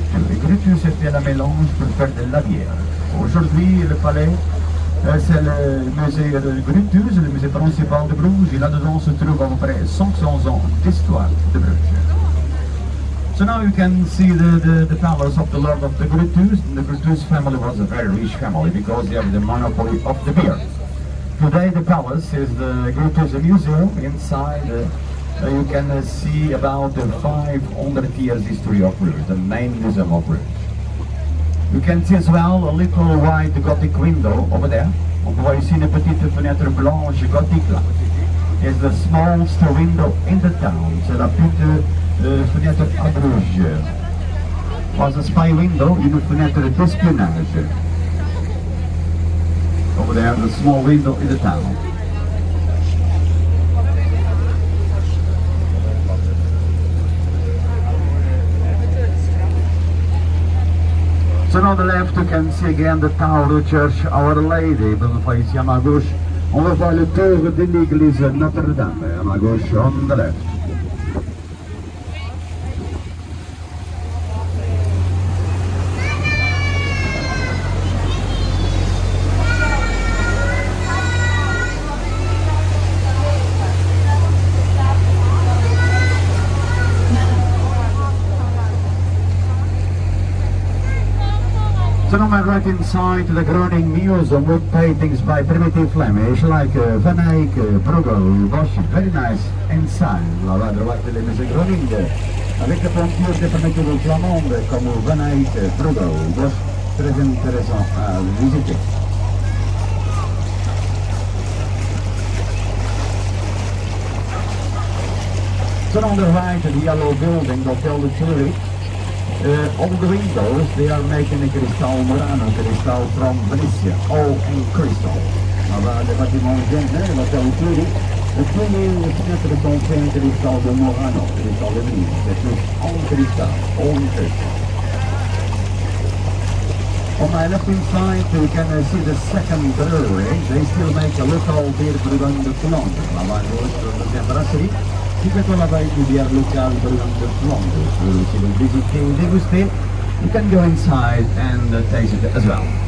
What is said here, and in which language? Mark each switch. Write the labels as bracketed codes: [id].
[fr] Et Grutus c'était la mélange pour faire de la bière. Aujourd'hui, le palais c'est le musée de Grutus, le musée principal de Brugge, et là-dedans se trouve à peu près 500 ans d'histoire de Brugge. [en] So now you can see the palace of the Lord of the Grutus. The Grutus family was a very rich family because they have the monopoly of the beer. Today the palace is the Grutus Museum. Inside you can see about the 500 years history of Brugge, the main museum of Brugge. You can see as well a little white Gothic window over there. [fr] On voit ici une petite fenêtre blanche gothique là. [en] It's the smallest window in the town. [fr] C'est la petite fenêtre à Brugge. [en] Was a spy window, [fr] une fenêtre d'espionnage. [en] Over there, the small window in the town. So on the left you can see again the Tower Church Our Lady. [fr] On va ici à ma gauche, on va voir le tour de l'église Notre-Dame. À ma gauche, [en] on the left. So now I'm right inside the Groningen Museum with paintings by primitive Flemish like Van Eyck, Brugge, Bosch. Very nice inside. [fr] On va à droite les musées Groningen avec les peintures des primitifs flamandes comme Van Eyck, Brugge, Bosch. Très intéressant à visiter. [en] So on the right, the yellow building, Hotel de Turu. All the windows, they are making a crystal Murano, crystal from Venice, all in crystal. [fr] Là-bas, les bâtiments jeunes, l'hôtel Turu, tous les fenêtres sont faites en cristal de Murano, cristal de Venise. C'est tout en cristal, [en] all in crystal. On my left side, you can see the second brewery. They still make a local beer brewing [fr] de Flandre. Là-bas, the deuxième brasserie. Si vous êtes là-bas une bière locale brewing de Flandre, si vous visitez ou dégustez, [en] you can go inside and taste it as well.